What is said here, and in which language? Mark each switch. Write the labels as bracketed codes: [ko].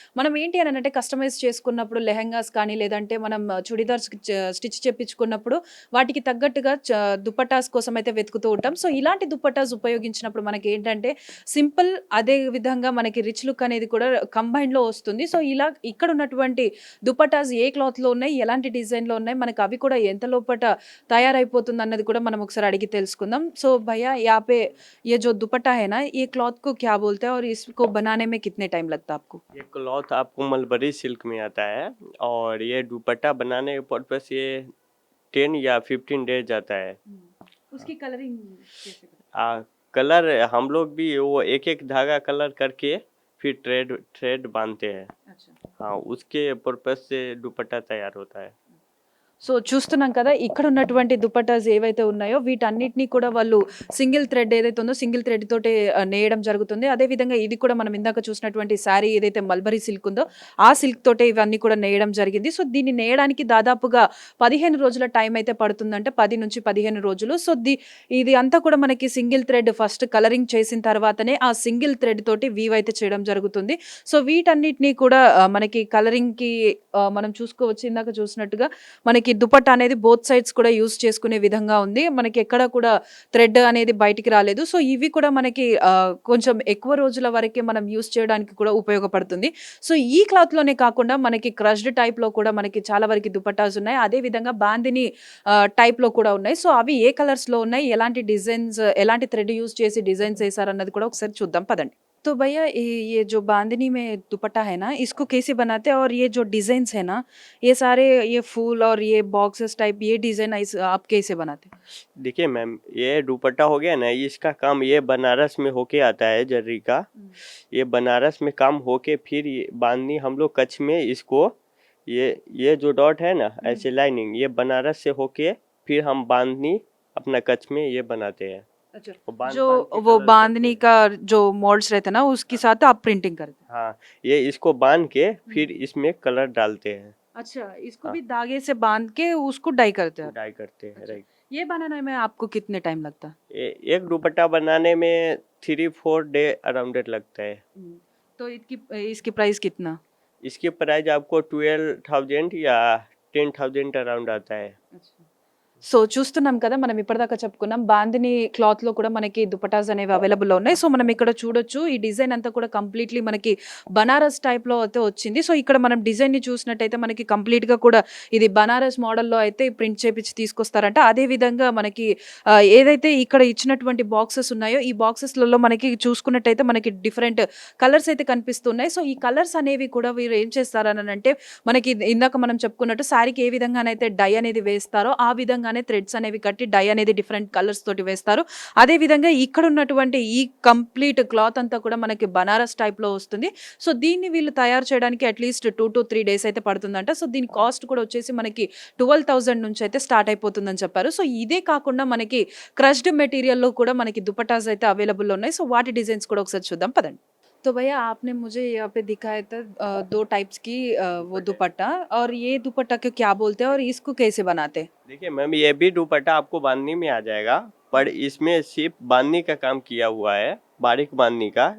[te] మనం ఏంటి అని అంటే కస్టమైజ్ చేసుకున్నప్పుడు లెహెంగాస్ కానీ లేదంటే మనం చుడిదార్స్ స్టిచ్ చేపించుకున్నప్పుడు వాటికి తగ్గట్టుగా దుపటాస్ కోసం అయితే వెతుకుతూ ఉంటాం. సో ఇలాంటి దుపటాస్ ఉపయోగించినప్పుడు మనకి ఏంటంటే సింపుల్, అదే విధంగా మనకి రిచ్ లుక్ అనేది కూడా కంబైన్లో వస్తుంది. సో ఇలా ఇక్కడ ఉన్నటువంటి దుపటాస్ ఏ క్లాత్లో ఉన్నాయి, ఎలాంటి డిజైన్లో ఉన్నాయి, మనకి అవి కూడా ఎంత లోపల తయారైపోతుంది అన్నది కూడా మనం ఒకసారి అడిగి తెలుసుకుందాం. [hi] सो भैया यहाँ पे ये जो दुपट्टा है ना, ये क्लॉथ को क्या बोलते हैं और इसको बनाने में कितने टाइम लगता है आपको? ये क्लॉथ आपको मलबरी सिल्क में आता है, और ये दुपट्टा बनाने के पर्पस ये 10 या 15 डेज जाता है। उसकी कलरिंग कैसे करते कलर हम लोग भी वो एक एक धागा कलर करके फिर थ्रेड बांधते हैं। हैं? अच्छा. हाँ, उसके पर्पस से दुपट्टा तैयार होता है। [te] సో చూస్తున్నాం కదా ఇక్కడ ఉన్నటువంటి దుపట్టాస్ ఏవైతే ఉన్నాయో వీటన్నిటిని కూడా వాళ్ళు సింగిల్ థ్రెడ్ ఏదైతే ఉందో సింగిల్ థ్రెడ్ తోటే నేయడం జరుగుతుంది. అదేవిధంగా ఇది కూడా మనం ఇందాక చూసినటువంటి శారీ ఏదైతే మల్బరీ సిల్క్ ఉందో ఆ సిల్క్ తోటే ఇవన్నీ కూడా నేయడం జరిగింది. సో దీన్ని నేయడానికి దాదాపుగా 15 రోజుల టైం అయితే పడుతుందంటే 10 నుంచి 15 రోజులు. సో ఇది అంతా కూడా మనకి సింగిల్ థ్రెడ్ ఫస్ట్ కలరింగ్ చేసిన తర్వాతనే ఆ సింగిల్ థ్రెడ్ తోటి వీవ్ అయితే చేయడం జరుగుతుంది. సో వీటన్నిటిని కూడా మనకి కలరింగ్కి మనం చూసుకోవచ్చు. ఇందాక చూసినట్టుగా మనకి దుపట్టా అనేది బోత్ సైడ్స్ కూడా యూస్ చేసుకునే విధంగా ఉంది. మనకి ఎక్కడ కూడా థ్రెడ్ అనేది బయటికి రాలేదు. సో ఇవి కూడా మనకి కొంచెం ఎక్కువ రోజుల వరకే మనం యూస్ చేయడానికి కూడా ఉపయోగపడుతుంది. సో ఈ క్లాత్లోనే కాకుండా మనకి క్రష్డ్ టైప్లో కూడా మనకి చాలా వరకు దుపట్టాస్ ఉన్నాయి. అదేవిధంగా బాందిని టైప్లో కూడా ఉన్నాయి. సో అవి ఏ కలర్స్లో ఉన్నాయి, ఎలాంటి డిజైన్స్, ఎలాంటి థ్రెడ్ యూస్ చేసి డిజైన్స్ వేసారన్నది కూడా ఒకసారి చూద్దాం పదండి. [hi] तो भैया ये जो बांधनी में दुपट्टा है ना, इसको कैसे बनाते हैं और ये जो डिजाइन्स है ना, ये सारे ये फूल और ये बॉक्सेस टाइप ये डिजाइन आप कैसे बनाते हैं? देखिए मैम, ये दुपट्टा हो गया ना, इसका काम ये बनारस में होके आता है जर्री का। ये बनारस में काम होके फिर ये बांधनी हम लोग कच्छ में इसको ये जो डॉट है ना ऐसे लाइनिंग, ये बनारस से होके फिर हम बांधनी अपना कच्छ में ये बनाते हैं। अच्छा, वो बांध जो बांध के वो कलर करते बांधनी हैं। का जो मोल्ड्स रहता है ना उसके साथ आप प्रिंटिंग करते हैं। हाँ, ये इसको बांध के फिर इसमें कलर डालते हैं। अच्छा, इसको हाँ, भी धागे से बांध के उसको डाई करते हैं। डाई करते हैं, अच्छा, राइट। ये बनाने में आपको कितने टाइम लगता है? एक दुपट्टा बनाने में 3-4 डे अराउंड लगता है। तो इसकी इसकी प्राइस कितना? इसकी प्राइस आपको 12,000 या 10,000 अराउंड आता है। [te] సో చూస్తున్నాం కదా మనం ఇప్పటిదాకా చెప్పుకున్నాం బాందిని క్లాత్లో కూడా మనకి దుపటాస్ అనేవి అవైలబుల్లో ఉన్నాయి. సో మనం ఇక్కడ చూడొచ్చు ఈ డిజైన్ అంతా కూడా కంప్లీట్లీ మనకి బనారస్ టైప్లో అయితే వచ్చింది. సో ఇక్కడ మనం డిజైన్ని చూసినట్టయితే మనకి కంప్లీట్గా కూడా ఇది బనారస్ మోడల్లో అయితే ప్రింట్ చేపించి తీసుకొస్తారంట. అదేవిధంగా మనకి ఏదైతే ఇక్కడ ఇచ్చినటువంటి బాక్సెస్ ఉన్నాయో ఈ బాక్సెస్లలో మనకి చూసుకున్నట్టయితే మనకి డిఫరెంట్ కలర్స్ అయితే కనిపిస్తున్నాయి. సో ఈ కలర్స్ అనేవి కూడా వీరు ఏం చేస్తారని అంటే మనకి ఇందాక మనం చెప్పుకున్నట్టు శారీకి ఏ విధంగానైతే డై అనేది వేస్తారో ఆ విధంగానే థ్రెడ్స్ అనేవి కట్టి డై అనేది డిఫరెంట్ కలర్స్ తోటి వేస్తారు. అదే విధంగా ఇక్కడ ఉన్నటువంటి ఈ కంప్లీట్ క్లాత్ అంతా కూడా మనకి బనారస్ టైప్ లో వస్తుంది. సో దీన్ని వీళ్ళు తయారు చేయడానికి అట్లీస్ట్ 2 to 3 డేస్ అయితే పడుతుందంట. సో దీని కాస్ట్ కూడా వచ్చేసి మనకి 12,000 నుంచి అయితే స్టార్ట్ అయిపోతుందని చెప్పారు. సో ఇదే కాకుండా మనకి క్రష్డ్ మెటీరియల్లో కూడా మనకి దుపటాస్ అయితే అవైలబుల్ ఉన్నాయి. సో వాటి డిజైన్స్ కూడా ఒకసారి చూద్దాం పదండి. [hi] तो भैया आपने मुझे यहाँ पे दिखाया था 2 टाइप्स की वो दुपट्टा और ये दुपट्टा को क्या बोलते हैं और इसको कैसे बनाते हैं? देखिए मैम, ये भी दुपट्टा आपको बांधनी में आ जाएगा, पर इसमें सिर्फ बांधनी का काम किया हुआ है, बारीक बांधनी का।